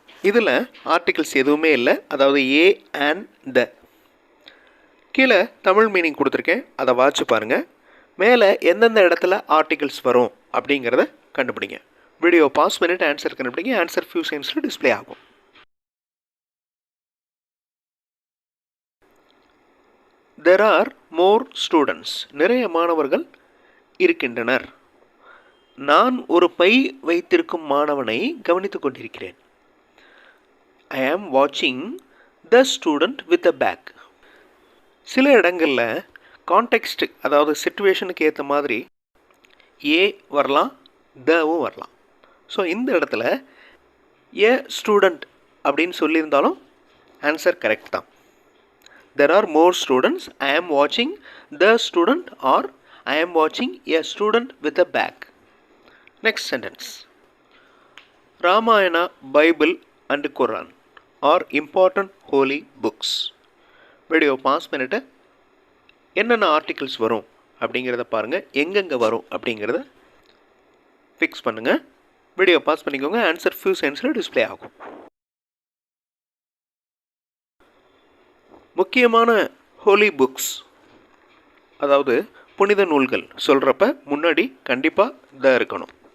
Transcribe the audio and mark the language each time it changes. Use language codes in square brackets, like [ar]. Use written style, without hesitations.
[ta] இதில் ஆர்டிகல்ஸ் எதுவுமே இல்லை. அதாவது ஏ அண்ட் த. கீழே தமிழ் மீனிங் கொடுத்துருக்கேன், அதை வாட்சி பாருங்கள். மேலே எந்தெந்த இடத்துல ஆர்டிகல்ஸ் வரும் அப்படிங்கிறத கண்டுபிடிங்க. வீடியோ பாஸ் பண்ணிவிட்டு ஆன்சர் கண்டுபிடிங்க. ஆன்சர் ஃபியூ செகண்ட்ஸில் டிஸ்பிளே ஆகும். [en] There are more students. [ta] நிறைய மாணவர்கள் இருக்கின்றனர். நான் ஒரு பை வைத்திருக்கும் மாணவனை கவனித்துக் கொண்டிருக்கிறேன். [en] I am watching the student with a bag. [ta] சில இடங்களில் கான்டெக்ஸ்ட், அதாவது சிச்சுவேஷனுக்கு ஏற்ற மாதிரி ஏ வரலாம், தவும் வரலாம். ஸோ இந்த இடத்துல ஏ ஸ்டூடெண்ட் அப்படின்னு சொல்லியிருந்தாலும் ஆன்சர் கரெக்ட் தான். [en] There are more students. I am watching the student or I am watching a student with a bag. Next sentence. Ramayana, Bible and Quran are important holy books. [ta] Video pass பண்ணிவிட்டு என்னென்ன articles வரும் அப்படிங்கிறத பாருங்கள். எங்கெங்கே வரும் அப்படிங்கிறத fix பண்ணுங்கள். Video pass பண்ணிக்கோங்க. ஆன்சர் ஃபியூ செகண்ட்ஸில் டிஸ்பிளே ஆகும். முக்கியமான ஹோலி புக்ஸ், அதாவது புனித நூல்கள் சொல்கிறப்ப முன்னாடி கண்டிப்பாக த இருக்கணும்.